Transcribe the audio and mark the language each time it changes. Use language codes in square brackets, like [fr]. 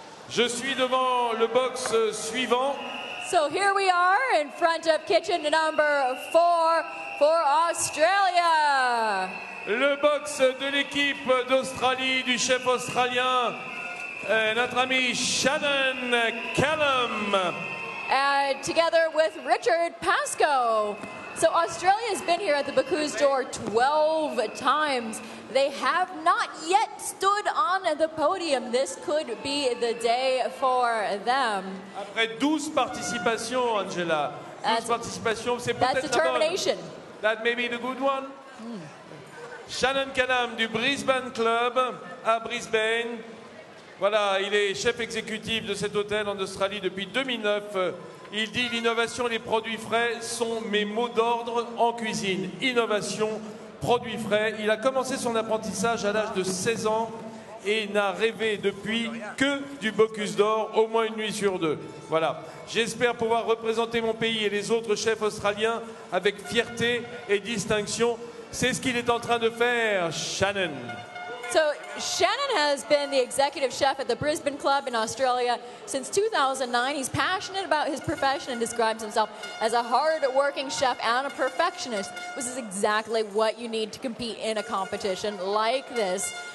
[fr] Je suis devant le box suivant. [en] So here we are in front of kitchen number 4 for Australia. [fr] Le box de l'équipe d'Australie, du chef australien, notre ami Shannon Callum. [en] And together with Richard Pascoe. So Australia has been here at the Bocuse d'Or 12 times. They have not yet stood on the podium. This could be the day for them. [fr] Après 12 participations, Angela. 12 participations, c'est peut-être la bonne. [en] That may be the good one. [fr] Shannon Callum du Brisbane Club à Brisbane. Voilà, il est chef exécutif de cet hôtel en Australie depuis 2009. Il dit l'innovation et les produits frais sont mes mots d'ordre en cuisine. Innovation, produits frais. Il a commencé son apprentissage à l'âge de 16 ans et n'a rêvé depuis que du Bocuse d'Or, au moins une nuit sur 2. Voilà. J'espère pouvoir représenter mon pays et les autres chefs australiens avec fierté et distinction. C'est ce qu'il est en train de faire, Shannon. [en] So Shannon has been the executive chef at the Brisbane Club in Australia since 2009. He's passionate about his profession and describes himself as a hard-working chef and a perfectionist. This is exactly what you need to compete in a competition like this.